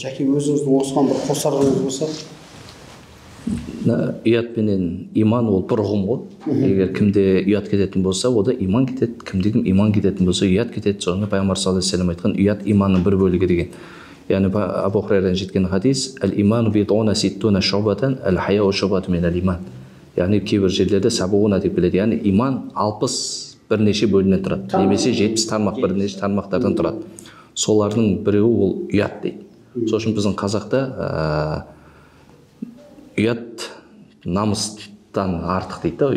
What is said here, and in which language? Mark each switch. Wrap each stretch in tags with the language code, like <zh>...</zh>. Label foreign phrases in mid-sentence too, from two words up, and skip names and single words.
<kk>Жәке өзіңіздің осыған бір қосарыңыз болса? Ұят пенен иман ол бір ұғым ғой. Егер кімде ұят кететін болса, ода иман кетеді. Кімде иман кететін болса, ұят кетеді. Соны пайғамбар</kk> <ar>صلى الله عليه وسلم</ar> <kk>айтқан, ұят иманның бір бөлігі деген. Яғни Абу Хурайрадан жеткен хадис,</kk> <ar>الإيمان بضع وستون شعبة الحياء شعبة من الإيمان.</ar> <kk>Яғни кейбір жерлерде сабуына деп келеді. Яғни иман 60 бірнеше бөлінен тұрады. Немесе 70 тармақ бірнеше тармақтардан тұрады. Солардың біреуі ол ұят дейді. Сол үшін біздің қазақта ұят намыстан артық дейді да.</kk>